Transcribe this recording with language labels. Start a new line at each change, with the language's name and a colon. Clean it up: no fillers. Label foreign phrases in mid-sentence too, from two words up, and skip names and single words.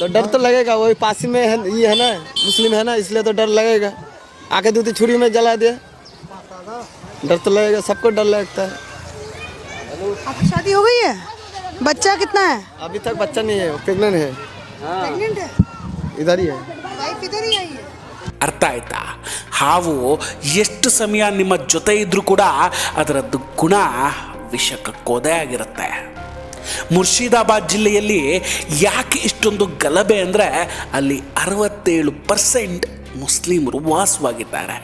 Hindi: तो डर तो लगेगा, वही पास में है, ये है ना मुस्लिम है ना, इसलिए तो डर लगेगा। आके दूसरी छुरी में जला दिया, डर तो लगेगा, सबको डर लगता है। आपकी शादी हो गई है? बच्चा कितना है? अभी तक बच्चा नहीं है, प्रेग्नेंट है। प्रेग्नेंट है? इधर ही है। वाइफ इधर ही आई है?
Kannada: ಅರ್ಥ ಆಯ್ತಾ? ಹಾವು ಎಷ್ಟು ಸಮಯ ನಿಮ್ಮ ಜೊತೆ ಇದ್ರೂ ಕೂಡ ಅದರದ್ದು ಗುಣ ವಿಷಕಕ್ಕೋದೇ ಆಗಿರುತ್ತೆ. ಮುರ್ಷಿದಾಬಾದ್ ಜಿಲ್ಲೆಯಲ್ಲಿ ಯಾಕೆ ಇಷ್ಟೊಂದು ಗಲಭೆ ಅಂದರೆ ಅಲ್ಲಿ 67% ಮುಸ್ಲಿಮರು ವಾಸವಾಗಿದ್ದಾರೆ.